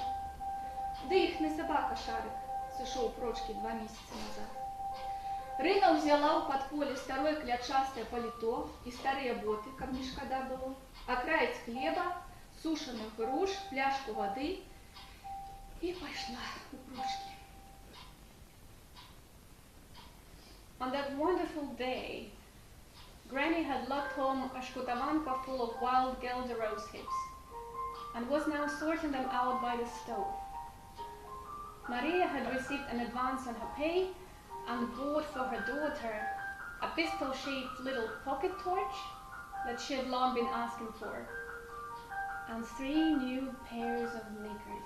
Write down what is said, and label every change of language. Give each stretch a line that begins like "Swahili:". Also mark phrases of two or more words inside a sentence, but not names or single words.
Belarusian: Ды іхны сабака Шарык сышоў прочкі 2 месяцы назад. Рына ўзяла ў падполе старое клячастае паліто і старыя боты, каб не шкада было, акраец хлеба, сушаных груш, пляшку вады і пайшла ў прочкі.
English: On that wonderful day, Granny had lugged home a shkutavanka full of wild gelder rose hips and was now sorting them out by the stove. Maria had received an advance on her pay and bought for her daughter a pistol-shaped little pocket torch that she had long been asking for, and 3 new pairs of knickers.